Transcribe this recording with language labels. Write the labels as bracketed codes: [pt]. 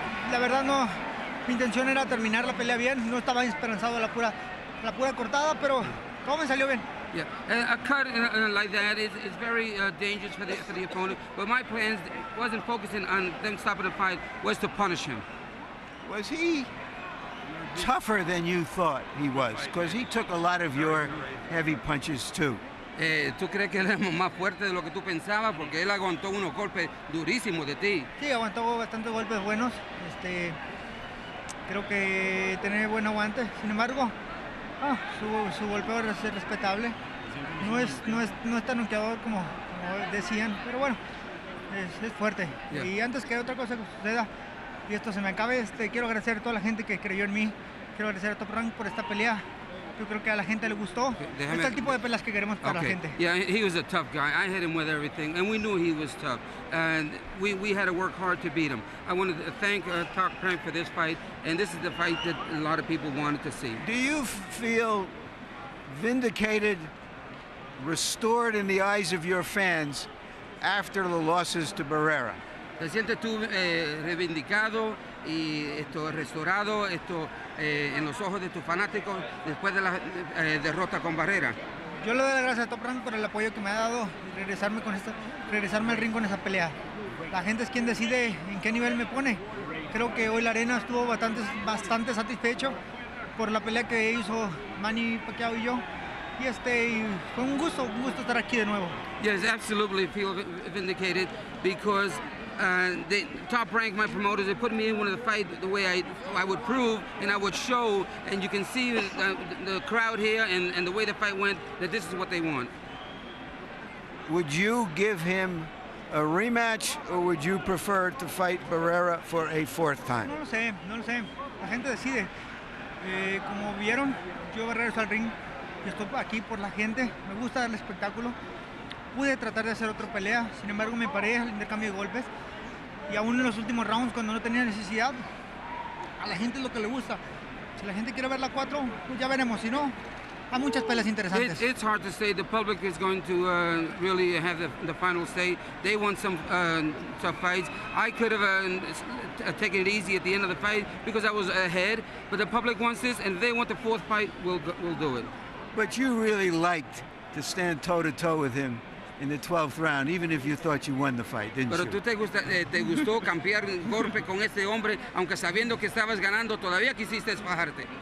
[es] La verdad no, mi intención era terminar la pelea bien, no estaba esperanzado a la pura cortada, pero todo me salió bien. [en] Yeah, a cut like that is very dangerous for the opponent. But my plans wasn't focusing on them stopping the fight, was to punish him. Was he tougher than you thought he was? Because he took a lot of your heavy punches too. [es] ¿Tú crees que él es más fuerte de lo que tú pensabas? Porque él aguantó unos golpes durísimos de ti. Sí, aguantó bastantes golpes buenos. Creo que tiene buen aguante. Sin embargo, su golpeo es respetable. No es tan noqueador como decían, pero bueno, es fuerte. [en] Yeah. [es] Y antes que otra cosa suceda y esto se me acabe, quiero agradecer a toda la gente que creyó en mí. Quiero agradecer a Top Rank por esta pelea. Yo creo que a la gente le gustó. Este es el tipo de peleas que queremos para la gente. [en] Yeah, he was a tough guy. I hit him with everything, and we knew he was tough. And we had to work hard to beat him. I wanted to thank Top Rank for this fight, and this is the fight that a lot of people wanted to see. Do you feel vindicated, restored in the eyes of your fans after the losses to Barrera? [es] ¿Te sientes tú reivindicado y restaurado en los ojos de tus fanáticos después de la derrota con Barrera? Yo le doy las gracias a Top Rank por el apoyo que me ha dado y regresarme al ring con esa pelea. La gente es quien decide en qué nivel me pone. Creo que hoy la arena estuvo bastante satisfecho por la pelea que hizo Manny Pacquiao y yo. Y fue un gusto estar aquí de nuevo. [en] Yes, absolutely feel vindicated because the Top Rank, my promoters, they put me in one of the fight the way I would prove and I would show, and you can see the crowd here and the way the fight went, that this is what they want. Would you give him a rematch, or would you prefer to fight Barrera for a fourth time? [es] No lo sé. La gente decide. Como vieron, yo regreso al ring. Yo estoy aquí por la gente. Me gusta el espectáculo. Pude tratar de hacer otra pelea, sin embargo me paré al intercambio de golpes. Y aún en los últimos rounds, cuando no tenía necesidad, a la gente es lo que le gusta. Si la gente quiere ver la 4, pues ya veremos. Si no, hay muchas peleas interesantes. [en] It's hard to say. The public is going to really have the final say. They want some tough fights. I could have taken it easy at the end of the fight because I was ahead, but the public wants this, and if they want the fourth fight, we'll do it. But you really liked to stand toe-to-toe with him in the 12th round, even if you thought you won the fight, didn't [es] Pero [en] you? [es] tú te gustó cambiar golpe con este hombre, aunque sabiendo que estabas ganando, todavía quisiste fajarte.